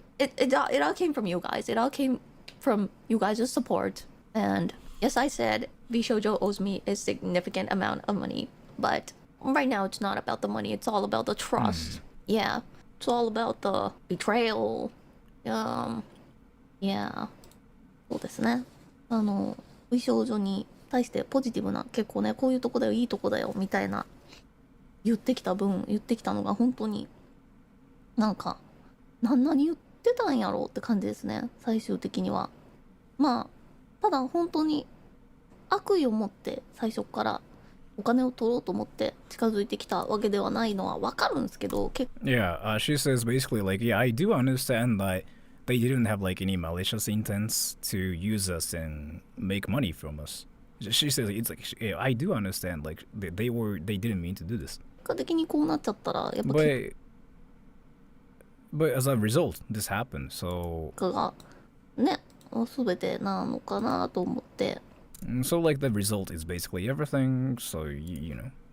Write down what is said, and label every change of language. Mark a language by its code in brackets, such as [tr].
[en] It all came from you guys. It all came from you guys' support. And yes, I said VShojo owes me a significant amount of money, but right now it's not about the money. It's all about the trust. Yeah, it's all about the betrayal. Yeah. [ja] そうですね。 VShojoに対してポジティブな、結構ね、こういうとこだよ、いいとこだよみたいな言ってきたのが本当になんか何言ってたんやろうって感じですね、最終的には。まあただ本当に悪意を持って最初からお金を取ろうと思って近づいてきたわけではないのはわかるんですけど、 [en] Yeah, she says basically like, yeah, I do understand that they didn't have like any malicious intents to use us and make money from us. She says it's like, yeah, I do understand like they didn't mean to do this. [ja] 結果的にこうなっちゃったらやっぱ [en] But as a result, this happened, so [ja] 結果がね全てなのかなと思って。 [en] So like the result is basically everything, so you know.